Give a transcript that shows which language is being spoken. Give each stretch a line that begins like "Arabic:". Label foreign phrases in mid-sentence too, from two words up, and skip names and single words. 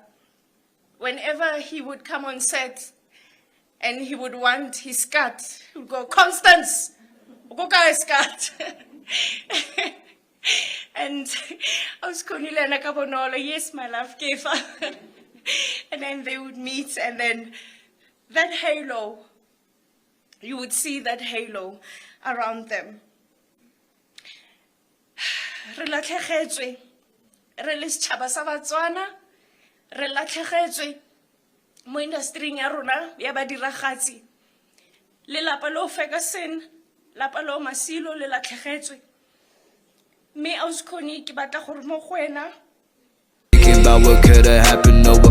English: Whenever he would come on set and he would want his cut, he would go, "Constance, go get his cut." And I was Cornelia Kabonolo, "Yes, my love, Kefa." And then they would meet, and then that halo, you would see that halo around them.
Tswana: Re latlhegetswe, re le setšhaba sa Batswana, re latlhegetswe mo industry ya rona ya badiragatsi. Lelapa lo Ferguson, lapa lo Masilo le latlhegetswe. Me Auskoni ke batla gore mo go wena
English: Thinking about what could have happened